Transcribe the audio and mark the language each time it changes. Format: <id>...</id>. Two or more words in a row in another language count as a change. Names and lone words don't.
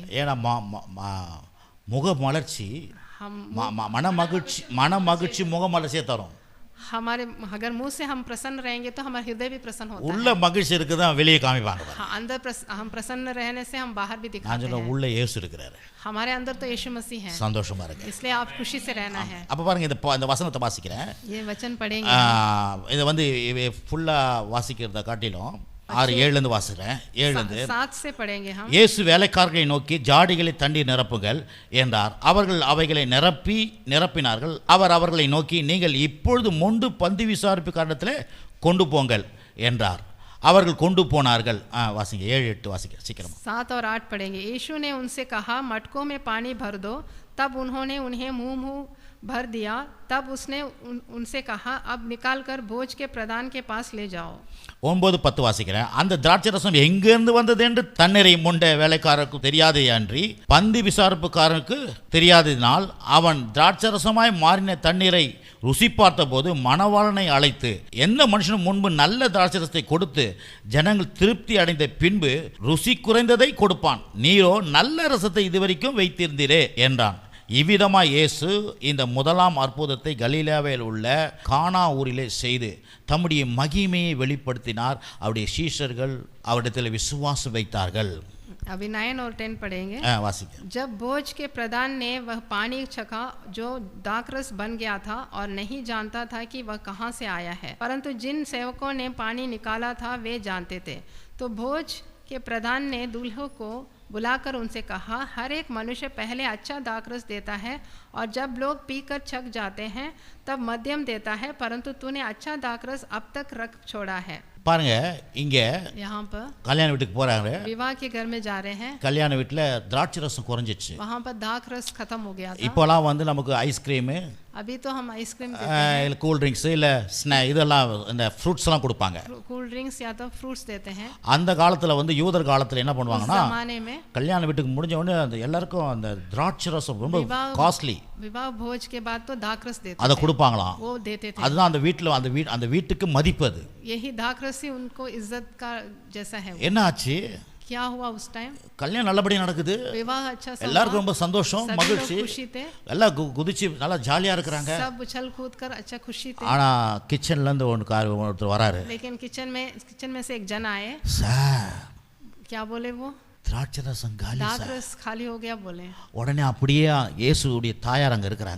<ta>ஏன்னா முக மலர்ச்சி</ta> <hi>हम</hi> <ta>மன மகிழ்ச்சி முக மலர்ச்சியை தரும்.</ta> <hi>हमारे अगर मुंह से हम प्रसन्न रहेंगे तो हमारा हृदय भी प्रसन्न होता</hi> <ta>உள்ள மகிழ்ச்சி இருக்குதான் வெளியே காமிப்பாங்க.</ta> <hi>है। हाँ, अंदर हम प्रसन्न रहने से हम बाहर भी</hi> <ta>நான்</ta> <hi>दिखाते</hi> <ta>சொல்ல</ta> <hi>हैं।</hi> <ta>உள்ள இயேசு இருக்கிறாரு,</ta> <hi>हमारे अंदर तो यीशु मसीह है,</hi> <ta>சந்தோஷமா இருக்கு.</ta> <hi>इसलिए आप खुशी से रहना है।</hi> <ta>அப்ப பாருங்க, இந்த வசனத்தை வாசிக்கிறேன்.</ta> <hi>ये वचन पढ़ेंगे।</hi> <ta>இதை வந்து ஃபுல்லா வாசிக்கிறத காட்டிலும் 6:7 வாசிக்கிறேன். 7</ta> <hi>7 से पढ़ेंगे हम।</hi> <ta>இயேசு வேலைக்காரர்களை நோக்கி ஜாடிகளை தண்ணீர் நிரப்புங்கள் என்றார். அவர்கள் அவைகளை நிரப்பினார்கள். அவர் அவர்களை நோக்கி நீங்கள் இப்பொழுது மொண்டு பந்தி விசாரிப்பு காரணத்தில் கொண்டு போங்கள் என்றார். அவர்கள் கொண்டு போனார்கள். வாசிங்க 7-8 வாசிக்க சீக்கிரம்.</ta> <hi>7 और 8 पढ़ेंगे। यीशु ने उनसे कहा मटकों में पानी भर दो। तब उन्होंने उन्हें मुंह भर दिया। तब उसने उनसे कहा अब निकाल कर भोज के प्रधान के पास ले जाओ।</hi> <ta>9-10 வாசிக்கிறேன். அந்த திராட்சை ரசம் எங்கிருந்து வந்தது என்று தண்ணீரை முண்ட வேலைக்காரருக்கு தெரியாதே அன்றி பந்தி விசாரிப்புக்காரனுக்கு தெரியாததினால் அவன் திராட்சை ரசமாய் மாறின தண்ணீரை ருசி பார்த்தபோது மணவாளனை அழைத்து எந்த மனுஷனும் முன்பு நல்ல திராட்சை ரசத்தை கொடுத்து ஜனங்கள் திருப்தி அடைந்த பின்பு ருசி குறைந்ததை கொடுப்பான், நீரோ நல்ல ரசத்தை இதுவரைக்கும் வைத்திருந்தீரே என்றான். இவ்விதமாய் இயேசு இந்த முதலாம் அற்புதத்தை கலிலேயாவில் உள்ள கானா ஊரிலே செய்து தம்முடைய மகிமையை வெளிப்படுத்தினார். அவருடைய சீஷர்கள் அவரிடத்தில் விசுவாசம் வைத்தார்கள்.</ta> <hi>अभी 9 और 10 पढ़ेंगे। जब भोज के प्रधान ने वह पानी चखा जो दाखरस बन गया था और नहीं जानता था कि वह कहाँ से आया है, परंतु जिन सेवकों ने पानी निकाला था वे जानते थे। तो भोज के प्रधान ने दूल्हों को बुलाकर उनसे कहा हर एक मनुष्य पहले अच्छा दाखरस देता है और जब लोग पीकर छक जाते हैं तब मध्यम देता है, परंतु तूने अच्छा दाखरस अब तक रख छोड़ा है।</hi> <ta>பாருங்க, இங்க</ta> <hi>यहाँ पर</hi> <ta>கல்யாண வீட்டுக்கு போறாங்க.</ta> <hi>विवाह के घर में जा रहे हैं.</hi> <ta>கல்யாண வீட்டுல திராட்சை ரசம் குறைஞ்சிச்சு.</ta> <hi>वहाँ पर दाखरस खत्म हो गया था.</hi> <ta>இப்போலாம் வந்து நமக்கு ஐஸ்கிரீம்,</ta> <hi>अभी तो हम आइसक्रीम देते हैं,</hi> <ta>இல்ல</ta> <en>cool drinks,</en> <ta>இல்ல இதெல்லாம் இந்த ஃப்ரூட்ஸ் எல்லாம் கொடுப்பாங்க.</ta> <en>cool drinks</en> <hi>या तो फ्रूट्स देते हैं.</hi> <ta>அந்த காலத்துல வந்து யூதர் காலத்துல என்ன பண்ணுவாங்கன்னா</ta> <hi>जमाने में</hi> <ta>கல்யாண வீட்டுக்கு முடிஞ்ச உடனே அந்த எல்லாருக்கும் அந்த திராட்சை ரசம் ரொம்ப காஸ்ட்லி,</ta> <hi>विवाह भोज के बाद तो दाखरस देते</hi> <ta>அதை கொடுப்பாங்களாம்.</ta> <hi>वो देते थे.</hi> <ta>அதுதான் அந்த வீட்ல அந்த வீட்டுக்கு மதிப்பு. அது</ta> <hi>यही दाखरस ही उनको इज्जत का जैसा है.</hi> <ta>என்ன ஆச்சு?</ta> <hi>क्या हुआ उस टाइम?</hi> <ta>கல்யாணம் நல்லபடியா நடக்குது.</ta> <hi>विवाह अच्छा सा,</hi> <ta>எல்லாருக்கும் ரொம்ப சந்தோஷம், மகிழ்ச்சி,</ta> <hi>खुशी थे,</hi> <ta>எல்லாம் குதிச்சு நல்லா ஜாலியா இருக்காங்க.</ta> <hi>सब उछल कूद कर अच्छा खुशी थे.</hi> <ta>ஆனா கிச்சன்ல இருந்து ஒருத்தர் வராரு.</ta> <hi>लेकिन किचन में से एक जन आए.</hi> <ta>சார்,</ta> <hi>क्या बोले वो?</hi> <ta>திராட்சை ரசம் காலி சார்.</ta> <hi>दाखरस खाली हो गया बोले.</hi> <ta>உடனே அப்படியே இயேசுவுடைய தாயார் அங்க இருக்காங்க.</ta>